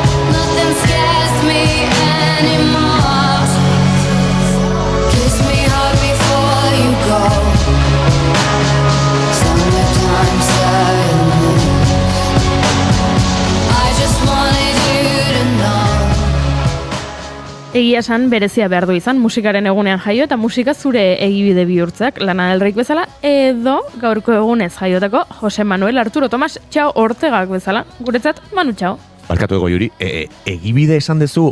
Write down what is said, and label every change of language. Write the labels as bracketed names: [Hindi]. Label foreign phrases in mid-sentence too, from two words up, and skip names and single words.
[English] Nothing scares me anymore. Kiss me hard before you go. Summertime sadness. I just wanted you to know. [Basque] Egia esan berezia behar du izan musikaren egunean jaio eta musika zure egibide bihurtzak Lana Del Rey bezala edo gaurko egunez jaiotako Jose Manuel Arturo Tomas Txao Ortegak bezala. Guretzat Manu Txao. Barkatu ego Juri, egibide esan dezu,